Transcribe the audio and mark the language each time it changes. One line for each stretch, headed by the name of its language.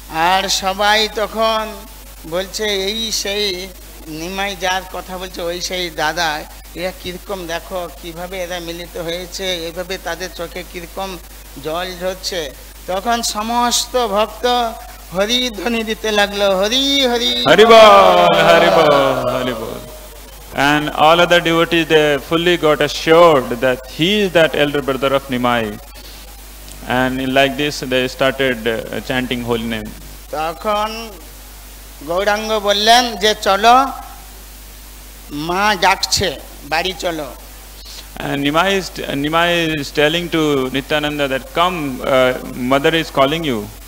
Bangla: আর সবাই তখন বলছে এই সেই নিমাই যার কথা বলছে ওই সেই দাদা, এরা কিরকম দেখো কিভাবে এরা মিলিত হয়েছে, এইভাবে তাদের চোখে কিরকম জল ঝরছে। তখন সমস্ত ভক্ত হরি ধ্বনি দিতে লাগলো, হরি হরি হরি বল, হরি বল, হরি বল।
English: And all other devotees, they fully got assured that he is that elder brother of Nimai, and like this they started chanting holy name.
Bangla: তখন গৌরাঙ্গ বললেন যে চলো, মা ডাকছে, বাড়ি চলো।
English: And Nimai is telling to Nityananda that come, mother is calling you.